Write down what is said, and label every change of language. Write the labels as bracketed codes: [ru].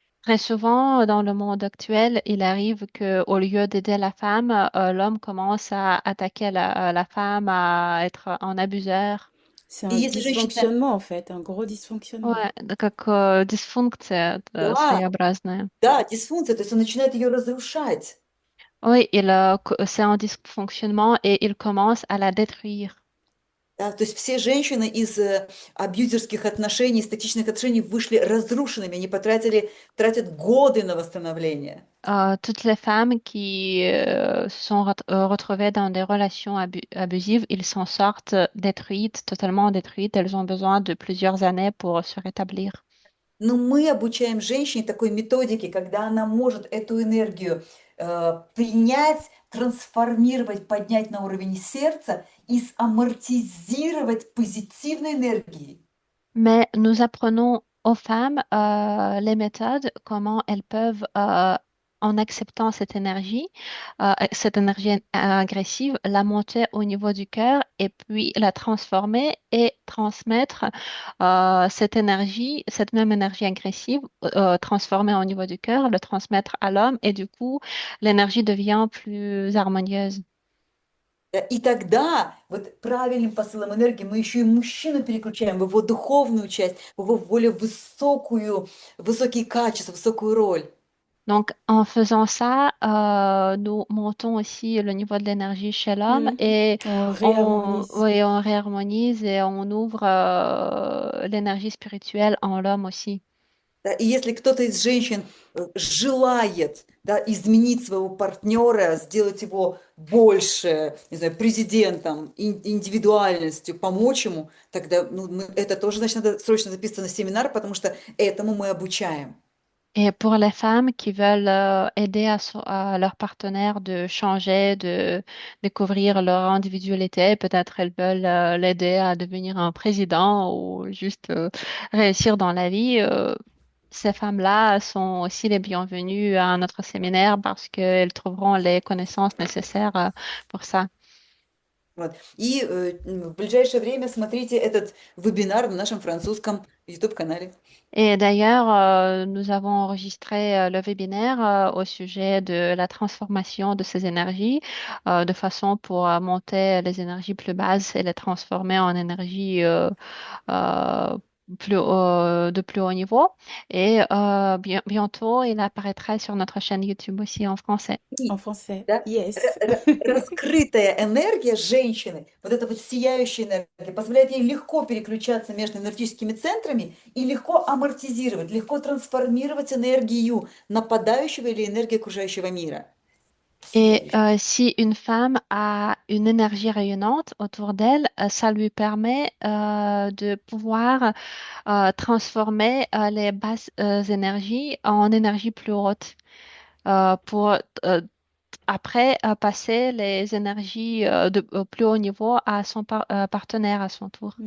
[fr] Très souvent, dans le monde actuel, il arrive que, au lieu d'aider la femme, l'homme commence à attaquer la femme, à être un abuseur. C'est [ru] И [fr] un [ru] если женщина, [fr] dysfonctionnement, en fait, un gros dysfonctionnement. [ru] Ouais, как дисфункция да, своеобразная. да, дисфункция, то есть он начинает ее разрушать. [fr] Oui, c'est un dysfonctionnement et il commence à la détruire. [ru] Да, то есть все женщины из абьюзерских отношений, из токсичных отношений вышли разрушенными, они тратят годы на восстановление. [fr] Toutes les femmes qui se sont retrouvées dans des relations abusives, ils s'en sortent détruites, totalement détruites. Elles ont besoin de plusieurs années pour se rétablir. [ru] Но мы обучаем женщине такой методике, когда она может эту энергию принять, трансформировать, поднять на уровень сердца и амортизировать позитивной энергией. [fr] Mais nous apprenons aux femmes les méthodes, comment elles peuvent, en acceptant cette énergie agressive, la monter au niveau du cœur et puis la transformer et transmettre cette même énergie agressive, transformée au niveau du cœur, le transmettre à l'homme et du coup, l'énergie devient plus harmonieuse. [ru] Да, и тогда вот правильным посылом энергии мы еще и мужчину переключаем в его духовную часть, в его более высокие качества, высокую роль. [fr] Donc, en faisant ça, nous montons aussi le niveau de l'énergie chez l'homme Mhm. et On réharmonise. oui, on réharmonise et on ouvre l'énergie spirituelle en l'homme aussi. [ru] Да, и если кто-то из женщин желает, да, изменить своего партнера, сделать его больше, не знаю, президентом, индивидуальностью, помочь ему, тогда ну, это тоже, значит, надо срочно записываться на семинар, потому что этому мы обучаем. [fr] Et pour les femmes qui veulent aider à leur partenaire de changer, de découvrir leur individualité, peut-être elles veulent l'aider à devenir un président ou juste réussir dans la vie, ces femmes-là sont aussi les bienvenues à notre séminaire parce qu'elles trouveront les connaissances nécessaires pour ça. [ru] Вот. И в ближайшее время смотрите этот вебинар на нашем французском YouTube-канале. [fr] Et d'ailleurs, nous avons enregistré le webinaire au sujet de la transformation de ces énergies, de façon pour monter les énergies plus basses et les transformer en énergie euh, de plus haut niveau. Et bientôt, il apparaîtra sur notre chaîne YouTube aussi en français. En [ru] И, [fr] français. [ru] да, [en] Yes. [ru] раскрытая энергия женщины, вот эта вот сияющая энергия, позволяет ей легко переключаться между энергетическими центрами и легко амортизировать, легко трансформировать энергию нападающего или энергию окружающего мира. [fr] Et [ru] Сияющая. [fr] si une femme a une énergie rayonnante autour d'elle, ça lui permet de pouvoir transformer les basses énergies en énergie plus haute pour après passer les énergies au plus haut niveau à son partenaire à son tour.